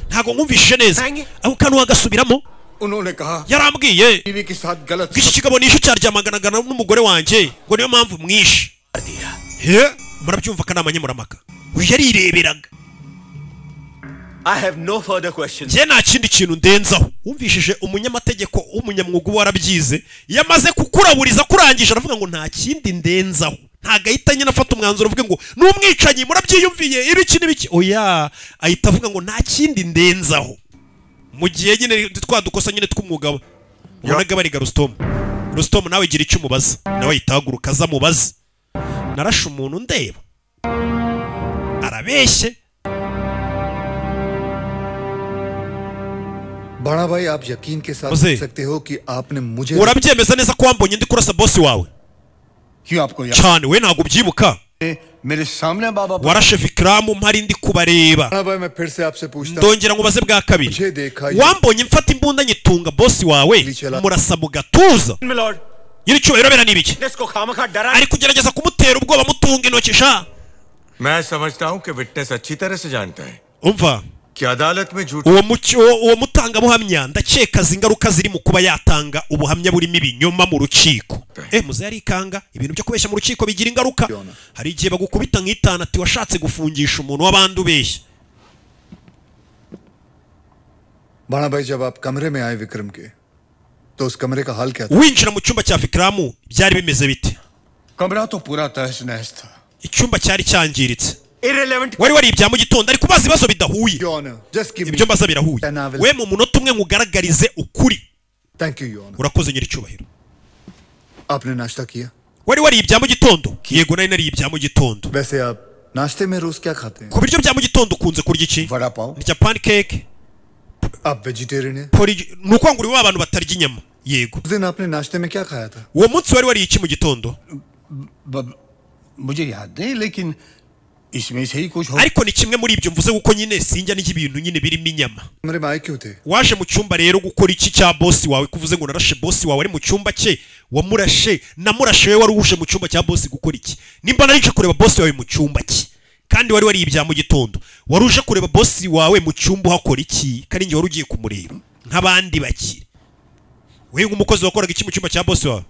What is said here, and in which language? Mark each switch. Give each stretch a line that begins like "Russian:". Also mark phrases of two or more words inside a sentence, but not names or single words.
Kinyarwanda: ntago nkumvishe neza ako kantu wagasubiramo
Hindi: उन्होंने कहा
Kinyarwanda: yarambwiye
Hindi: बीवी के साथ गलत
Kinyarwanda: iki kigabo nishe cyaryamanaga n'umugore wanjye ngo niyo mpamvu mwishe murabyumva ko namanye muramaka uyu yarireberaga
English: I have no further questions.
Kinyarwanda: Je nta kindi kintu ndenzaho wumvishije umunyamategeko w'umunyamwuga warabyize yamaze kukuraburiza kurangije aravuga ngo nta kindi ndenzaho ntagahita nyine afata umwanzuro uvuge ngo n'umwicanyi murabyiyumviye ibiki n'ibiki oya ahita avuga ngo nta kindi ndenzaho mu gihe nyine twadukosa nyine tw'umwuga ubonaga bariga Rustom nawe gira icyo umubaza nawe ahita ahaguruka aza mubaza narashe umuntu ndeba arabeshye
Hindi: बड़ा भाई आप यकीन के साथ कह सकते हो कि आपने मुझे
Kinyarwanda: urabyemeza neza ko wambonye ndi kurasa boss wawe
Hindi: क्यों आपको याद
Kinyarwanda: cyane we ntago ubyibuka
Hindi: मेरे सामने बाबा
Kinyarwanda: warashe Vikram mpari ndi kubareba
Hindi: बड़ा भाई मैं फिर से आपसे पूछता
Kinyarwanda: ndongera ngo baze bwa kabiri wambonye mfata imbunda nyitunga boss wawe murasa mu gatuza yiri cyubahiro bera nibiki ari kugerageza kumutera ubwoba mutunga intoki sha
Hindi: मैं समझता हूं कि विटनेस अच्छी तरह से जानता है
Kinyarwanda: umva
Hindi: कि अदालत में झूठ
Kinyarwanda: uwo mutanga buhamya ndakeka zingaruka ziri mu kuba yatanga ubuhamya burimo ibinyoma mu rukiko muze yarikanga ibintu byo kubeshya mu rukiko bigira ingaruka hari igihe bagukubita nk'itana ati washatse gufungisha umuntu w'abandi ubeshya
Hindi: बड़ा भाई जब आप कमरे में आए विक्रम के तो उस कमरे का हाल क्या था
Kinyarwanda: winjira mu cyumba cya Vikram byari bimeze bite
Hindi: कमरा तो पूरा तहस नहस था
Kinyarwanda: icyumba cyari cyangiritse wari wari ibya mu gitondo ariko bazi ibibazo bidahuye ibyo mbaza birahuye we mu munota umwe ngugaragarize ukuri urakoze nyiri cyubahiro
Hindi: आपने नाश्ता किया
Kinyarwanda: wari wari ibya mu gitondo yego nari nari ibya mu gitondo
Hindi: वैसे आप नाश्ते में रोज क्या खाते हैं?
Kinyarwanda: ku biryo bya mu gitondo ukunze kurya iki?
Hindi: वड़ा पाव।
Kinyarwanda: Ndya pancake.
Hindi: आप वेजिटेरियन हैं?
Kinyarwanda: Nuko nguri w'abantu batarya inyama. Yego.
Hindi: उस दिन आपने नाश्ते में क्या खाया था?
Kinyarwanda: Uwo munsi wari wari iki mu gitondo?
Hindi: मुझे याद नहीं लेकिन इसमें से ही कुछ हो
Kinyarwanda: ariko ni kimwe muri ibyo mvuze kuko nyine sinjya n'ibintu nyine birimo inyama.
Hindi: मेरे भाई क्यों थे?
Kinyarwanda: Waje mu cyumba rero gukora iki cya boss wawe kuvuze ngo narashe boss wawe ari mu cyumba cye wamurashe namurashe wewe wari uje mu cyumba cya boss gukora iki? Nimba narije kureba boss wawe mu cyumba cye kandi wari wari ibya mu gitondo wari uje kureba boss wawe mu cyumba hakora iki kandi ngiye wari ugiye kumureba nk'abandi bakire wewe nk'umukozi wakoraga iki mu cyumba cya boss wawe?